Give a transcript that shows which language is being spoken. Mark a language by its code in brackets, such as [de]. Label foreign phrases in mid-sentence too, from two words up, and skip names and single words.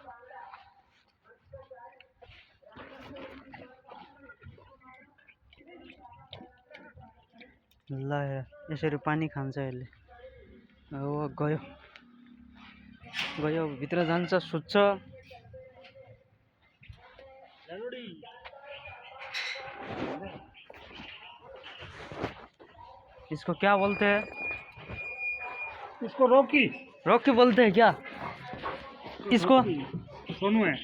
[ne] ल हेर यसरी पानी खान्छ यसले। अब गयो गयो भित्र जान्छ सुत्छ। [hi] इसको क्या बोलते हैं? इसको रॉकी रॉकी बोलते हैं क्या? इसको सोनू है।